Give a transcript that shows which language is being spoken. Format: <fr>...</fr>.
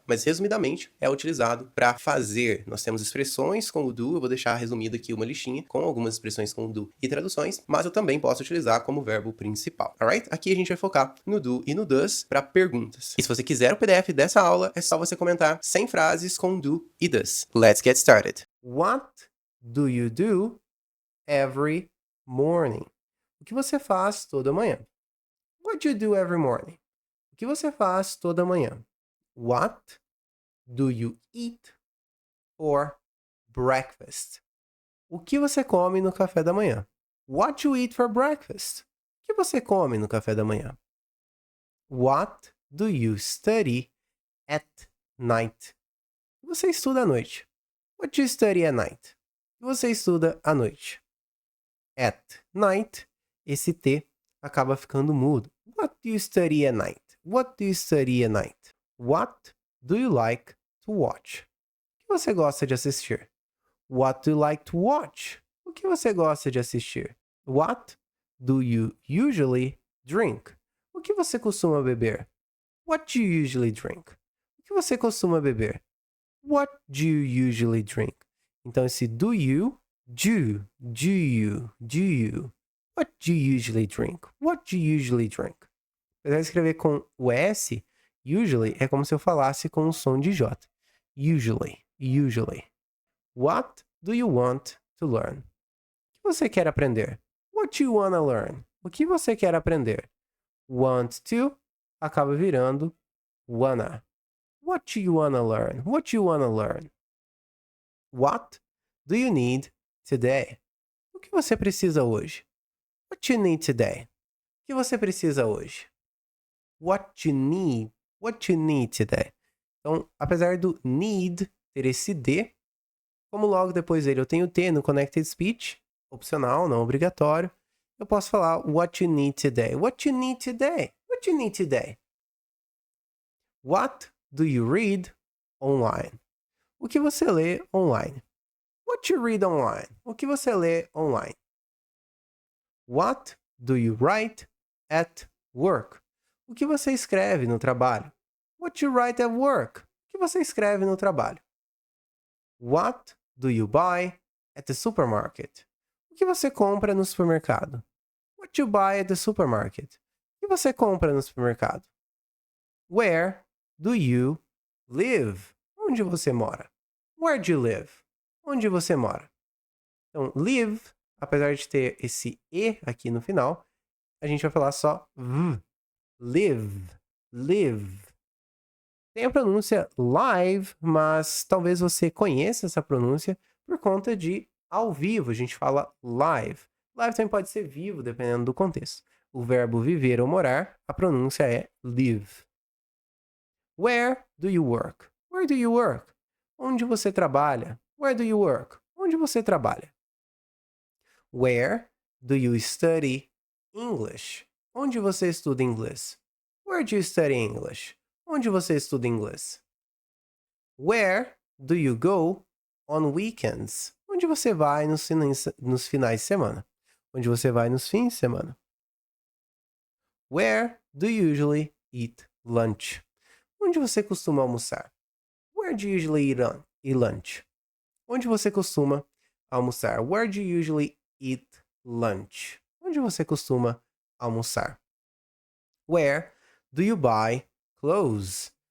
<pt>Mas resumidamente é utilizado para fazer. Nós temos expressões com o do, eu vou deixar resumido aqui uma listinha com algumas expressões com o do e traduções, mas eu também posso utilizar como verbo principal, alright? Aqui a gente vai focar no do e no does para perguntas. E se você quiser o PDF dessa aula, é só você comentar 100 frases com do e does.</pt> <en>Let's get started. What do you do every morning?</en> <pt>O que você faz toda manhã?</pt> <en>What do you do every morning?</en> <pt>O que você faz toda manhã?</pt> <en>What do you eat for breakfast?</en> <pt>O que você come no café da manhã?</pt> <en>What do you eat for breakfast?</en> <pt>O que você come no café da manhã?</pt> <en>What do you study at night?</en> <pt>O que você estuda à noite?</pt> <en>What do you study at night?</en> <pt>O que você estuda à noite?</pt> <en>At night,</en> <pt>esse T acaba ficando mudo.</pt> <en>What do you study at night? What do you study at night? What do you like to watch?</en> <pt>O que você gosta de assistir?</pt> <en>What do you like to watch?</en> <pt>O que você gosta de assistir?</pt> <en>What do you usually drink?</en> <pt>O que você costuma beber?</pt> <en>What do you usually drink?</en> <pt>O que você costuma beber?</pt> <en>What do you usually drink?</en> <pt>Então, esse</pt> <en>do you, do you. What do you usually drink? What do you usually drink?</en> <pt>Eu vou escrever com o S, usually, é como se eu falasse com o som de J.</pt> <en>Usually. What do you want to learn?</en> <pt>O que você quer aprender?</pt> <en>What do you want to learn?</en> <pt>O que você quer aprender? Want to acaba virando wanna.</pt> <en>What do you want to learn? What do you want to learn? What do you need today?</en> <pt>O que você precisa hoje?</pt> <en>What you need today?</en> <pt>O que você precisa hoje?</pt> <en>What you need today?</en> <pt>Então, apesar do need ter esse D, como logo depois dele eu tenho T no Connected Speech, opcional, não obrigatório, eu posso falar</pt> <en>what you need today. What you need today? What you need today? What do you read online?</en> <pt>O que você lê online?</pt> <en>What you read online?</en> <pt>O que você lê online?</pt> <en>What do you write at work?</en> <pt>O que você escreve no trabalho?</pt> <en>What you write at work?</en> <pt>O que você escreve no trabalho?</pt> <en>What do you buy at the supermarket?</en> <pt>O que você compra no supermercado?</pt> <en>What you buy at the supermarket?</en> <pt>O que você compra no supermercado?</pt> <en>Where do you live?</en> <pt>Onde você mora?</pt> <en>Where do you live? Onde você mora?</en> <pt>Então, live, apesar de ter esse E aqui no final, a gente vai falar só V. Live. Tem a pronúncia live, mas talvez você conheça essa pronúncia por conta de ao vivo. A gente fala live. Live também pode ser vivo, dependendo do contexto. O verbo viver ou morar, a pronúncia é live.</pt> <en>Where do you work? Where do you work?</en> <pt>Onde você trabalha?</pt> <en>Where do you work? Onde você trabalha? Where do you study English?</en> <pt>Onde você estuda inglês?</pt> <en>Where do you study English?</en> <pt>Onde você estuda inglês?</pt> <en>Where do you go on weekends?</en> <pt>Onde você vai nos finais de semana? Onde você vai nos fins de semana?</pt> <en>Where do you usually eat lunch?</en> <pt>Onde você costuma almoçar?</pt> <en>Where do you usually eat lunch?</en> <pt>Onde você costuma almoçar?</pt> <en>Where do you usually eat lunch?</en> <pt>Onde você costuma almoçar?</pt> <en>Where do you buy clothes?</en>